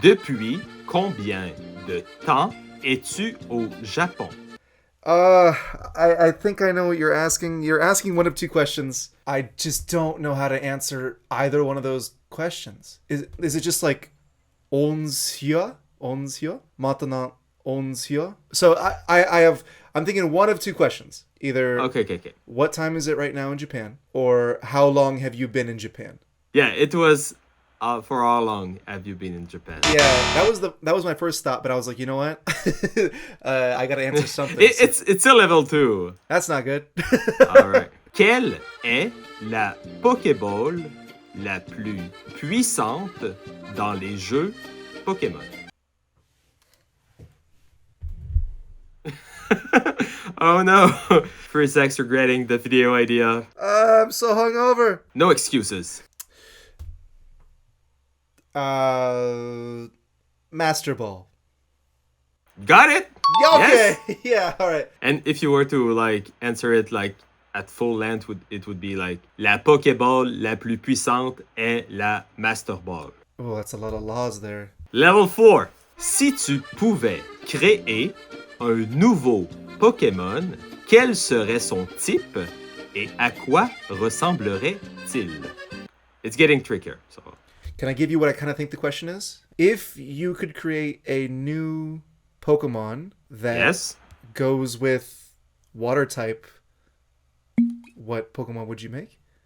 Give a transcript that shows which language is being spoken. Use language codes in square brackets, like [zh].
[fr] Depuis combien de temps es-tu au Japon? [en] I think I know what you're asking. You're asking one of 2 questions. I just don't know how to answer either one of those questions. Is it just like Onsia? Maintenant Onsia? So I'm thinking one of 2 questions. Either Okay. what time is it right now in Japan, or how long have you been in Japan? Yeah, it was for how long have you been in Japan? Yeah, that was my first thought, but I was like, you know what? I gotta answer something. It's a level 2. That's not good. Alright. [fr] Quelle est la Pokéball la plus puissante dans les jeux Pokémon? [en] Oh no! First X regretting the video idea. I'm so hungover. No excuses. Master Ball. Got it? Okay. Yes. Yeah, alright. And if you were to answer it at full length, it would be [fr] la Pokéball la plus puissante est la Master Ball. [en] Oh, that's a lot of laws there. Level 4. [fr] Si tu pouvais créer un nouveau Pokémon, quel serait son type et à quoi ressemblerait-il? [en] It's getting trickier. So. Can I give you what I kind of think the question is? If you could create a new Pokemon that goes with water type, what Pokemon would you make?